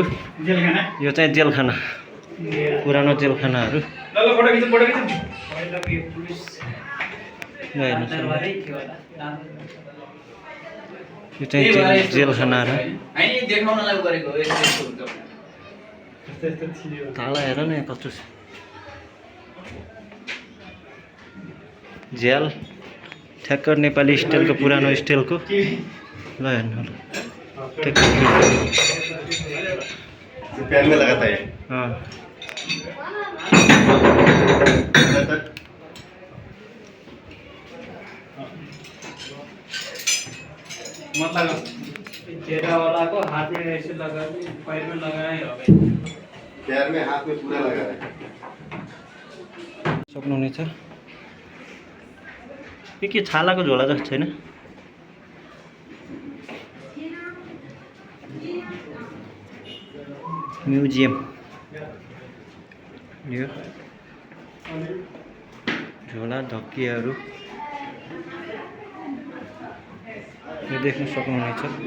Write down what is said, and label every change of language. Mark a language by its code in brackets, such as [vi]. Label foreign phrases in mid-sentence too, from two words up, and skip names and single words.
[ne] यो चाहिँ जेलखाना, पुरानो जेलखानाहरू यो चाहिँ जेलखानाहरू। ताला हेर न कस्तो छ। झ्याल ठ्याक्क नेपाली स्टाइलको, पुरानो स्टाइलको। ल हेर्नु होला [hi] पैर में लगाता है। मतलब चेहरा वाला को हाथ में ऐसे लगा, पैर में लगाए हो। पैर में हाथ में पूरा लगा है। [ne] सक्नुहुनेछ। के छालाको झोला जस्तो छैन? म्युजियम यो झोला धक्कीहरू यो देख्न सक्नुहुनेछ।